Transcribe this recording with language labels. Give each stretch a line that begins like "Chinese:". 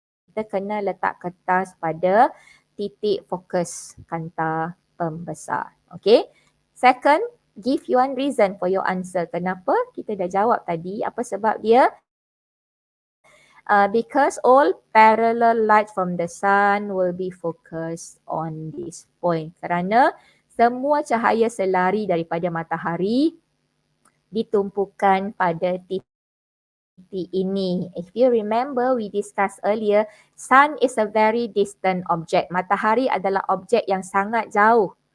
Malay: Kita kena letak kertas pada titik fokus kanta pembesar. Okay.
English: Second, give you one reason for your answer.
Malay: Kenapa? Kita dah jawab tadi. Apa sebab dia?
English: Because all parallel light from the sun will be focused on this point.
Malay: Kerana semua cahaya selari daripada matahari ditumpukan pada titik ini.
English: If you remember, we discussed earlier, sun is a very distant object.
Malay: Matahari adalah objek yang sangat jauh.